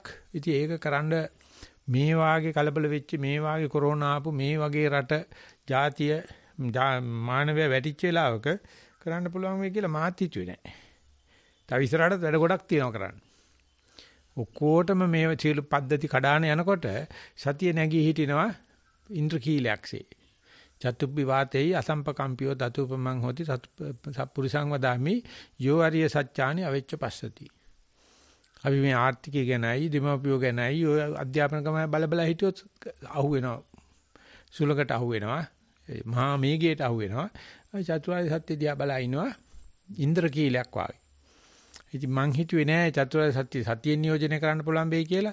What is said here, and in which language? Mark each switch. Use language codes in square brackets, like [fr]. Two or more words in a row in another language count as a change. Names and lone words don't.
[si] ඉතින් ඒක කරන්න මේ වාගේ කලබල වෙච්ච මේ වාගේ කොරෝනා ආපු මේ වගේ රට ජාතිය මානවය වැටිච්ච වෙලාවක කරන්න පුළුවන් වෙයි කියලා මාත් හිතුවේ නෑ. තව ඉස්සරහට වැඩ ගොඩක් තියෙනවා කරන්න. ඔක්කොටම මේ සියලු පද්ධති කඩාන යනකොට සතිය නැගී හිටිනවා ඉන්ද්‍රකීලයක්සේ. [pi] චතුබ්බි වාතේයි අසම්පකම්පියෝ දතුපමං හොති සත්පුරිසං වදාමි යෝ අරිය සත්‍යානි අවෙච්ච පස්සති. [si] අපි මේ ආර්ථිකය ගැනයි දෙමව්පියෝ ගැනයි ඔය අධ්‍යාපන ක්‍රමය බල හිටියොත් අහු වෙනවා. සුලකට අහු වෙනවා. මහා මේගයට අහු වෙනවා. චතුරාර්ය සත්‍ය දිහා බලා ඉනවා ඉන්ද්‍රකීලයක් වාගේ. ඉතින් මං හිතුවේ නෑ චතුරාර්ය සත්‍ය සතියෙන් නියෝජනය කරන්න පුළුවන් වෙයි කියලා.